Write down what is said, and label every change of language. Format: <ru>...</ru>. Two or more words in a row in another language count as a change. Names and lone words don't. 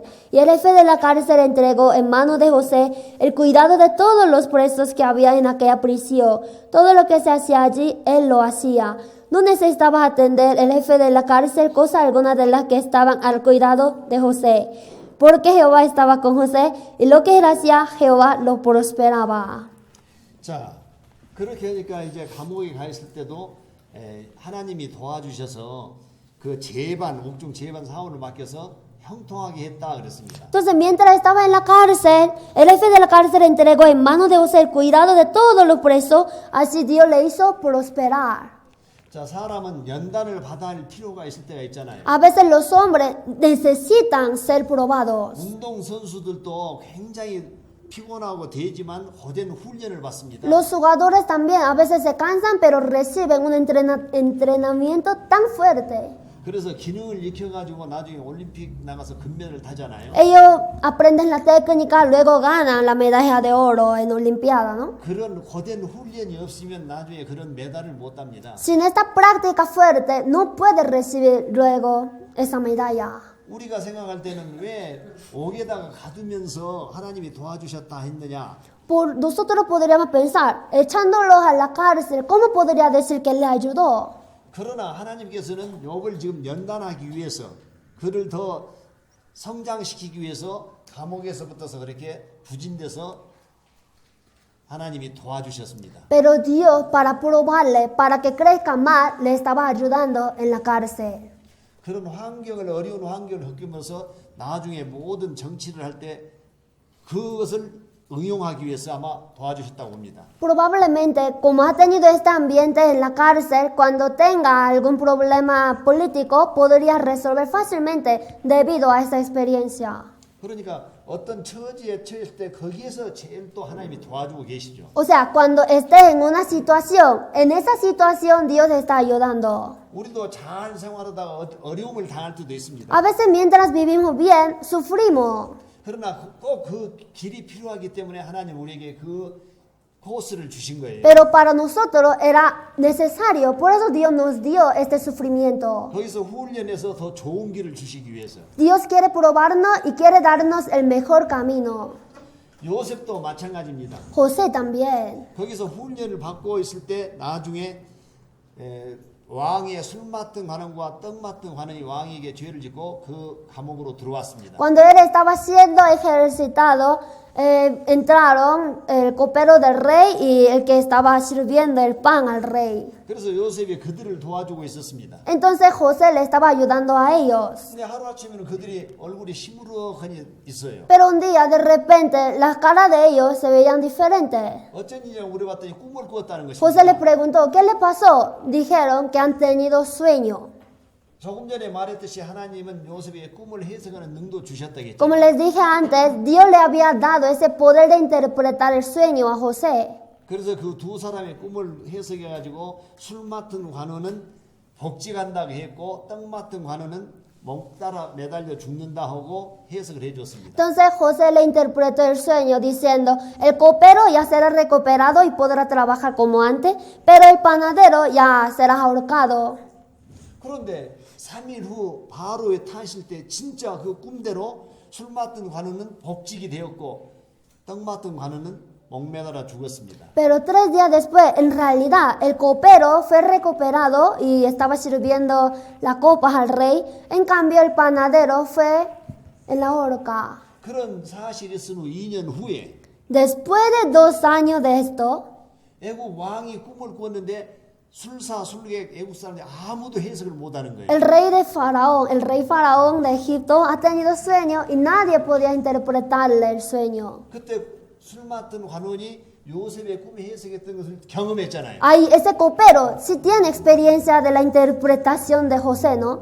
<es>Y el jefe de la cárcel entregó en manos de José el cuidado de todos los presos que había en aquella prisión. Todo lo que se hacía allí, él lo hacía. No necesitaba atender el jefe de la cárcel cosa alguna de las que estaban al cuidado de José, porque Jehová estaba con José y lo que él hacía, Jehová lo prosperaba.</es> <ko>자, 그렇게 하니까 이제 감옥에 가 있을 때도 하나님이 도와주셔서 그 재반, 옥중 재반 사원을 맡겨서 형통하게 했다 그랬습니다.</ko> <es>Entonces, mientras estaba en la cárcel, el jefe de la cárcel entregó en manos de José el cuidado de todos los presos, así Dios le hizo prosperar.</es> <ko>자, 사람은 연단을 받아야 할 필요가 있을 때가 있잖아요.</ko> <es>A veces los hombres necesitan ser probados.</es> <ko>운동 선수들도 굉장히 피곤하고 되지만 고된 훈련을 받습니다.</ko> <es>Los jugadores también a veces se cansan, pero reciben un entrenamiento tan fuerte.</es> <ko>그래서 기능을 익혀가지고 나중에 올림픽 나가서 금메달을 타잖아요.</ko> <es>Ellos aprenden la técnica, luego ganan la medalla de oro en Olimpiada, ¿no?</es> <ko>그런 고된 훈련이 없으면 나중에 그런 메달을 못 tab니다.</ko> <es>Sin esta práctica fuerte, no puede recibir luego esa medalla.</es> <ko>우리가 생각할 때는 왜 옥에다가 가두면서 하나님이 도와주셨다 했느냐?</ko> <es>Nosotros podríamos pensar, echándolos a la cárcel, ¿cómo podría decir que le ayudó?</es> <ko>그러나 하나님께서는 욥을 지금 연단하기 위해서 그를 더 성장시키기 위해서 감옥에서부터서 그렇게 부진돼서 하나님이 도와주셨습니다.</ko> <es>Pero Dios, para probarle, para que crezca más, le estaba ayudando en la cárcel.</es> <ko>그런 환경을 어려운 환경을 겪으면서 나중에 모든 정치를 할 때 그것을 응용하기 위해서 아마 도와주셨다고 봅니다.</ko> <es>Probablemente, como ha tenido este ambiente en la cárcel, cuando tenga algún problema político, podría resolver fácilmente debido a esta experiencia.</es> <ko>그러니까 어떤 처지에 처했을 때 거기에서 제일 또 하나님이 도와주고 계시죠.</ko> <es>O sea, cuando esté en una situación, en esa situación Dios está ayudando.</es> <ko>우리도 잘 생활하다가 어려움을 당할 때도 있습니다.</ko> <es>A veces mientras vivimos bien, sufrimos.</es> <ko>그러나 꼭 그 길이 필요하기 때문에 하나님 우리에게 그 코스를 주신 거예요.</ko> <es>Pero para nosotros era necesario, por eso Dios nos dio este sufrimiento.</es> <ko>거기서 훈련해서 더 좋은 길을 주시기 위해서.</ko> <es>Dios quiere probarnos y quiere darnos el mejor camino.</es> <ko>요셉도 마찬가지입니다.</ko> <es>José también.</es> <ko>거기서 훈련을 받고 있을 때 나중에 왕의 술 맡은 관원과 떡 맡은 관원이 왕에게 죄를 짓고 그 감옥으로 들어왔습니다.</ko> <es>Cuando él estaba siendo ejercitado, entraron el copero del rey y el que estaba sirviendo el pan al rey.</es> <ko>그래서 요셉이 그들을 도와주고 있었습니다.</ko> <es>Entonces José le estaba ayudando a ellos.</es> <ko>근데 하루아침에는 그들이 얼굴이 시무룩하니 있어요.</ko> <es>Pero un día de repente las caras de ellos se veían diferentes.</es> <ko>어쩐 일이냐고 물어봤더니 꿈을 꾸었다는</ko> <es>José le</es> <ko>것입니다.</ko> <es>preguntó, ¿qué le pasó? Dijeron que han tenido sueño.</es> <ko>조금 전에 말했듯이 하나님은 요셉에게 꿈을 해석하는 능도 주셨다겠죠.</ko> <es>Como les dije antes, Dios le había dado ese poder de interpretar el sueño a José.</es> <ko>그래서 그 두 사람의 꿈을 해석해 가지고 술 맡은 관원은 복직한다고 했고 떡 맡은 관원은 목 따라 매달려 죽는다 하고 해석을 해줬습니다.</ko> <es>Entonces José le interpretó el sueño diciendo, el copero ya será recuperado y podrá trabajar como antes, pero el panadero ya será ahorcado.</es> <ko>그런데 3일 후 바로에 타실 때 진짜 그 꿈대로 술 맡은 관원은 복직이 되었고 떡 맡은 관원은 목매달아 죽었습니다.</ko> <es>Pero 3 días después, en realidad, el copero fue recuperado y estaba sirviendo las copas al rey. En cambio, el panadero fue en la horca.</es> <ko>그런 사실이 있은 후 2년 후에</ko> <es>Después de 2 años de esto,</es> <ko>애국 왕이 꿈을 꾸었는데 술사 술객 애국 사람들이 아무도 해석을 못하는 거예요.</ko> <es>el rey faraón de Egipto ha tenido sueño y nadie podía interpretarle el sueño.</es> <ko>그때 술 맡은 관원이 요셉의 꿈 해석했던 것을 경험했잖아요.</ko> <es>Ahí ese copero sí tiene experiencia de la interpretación de José, ¿no?</es>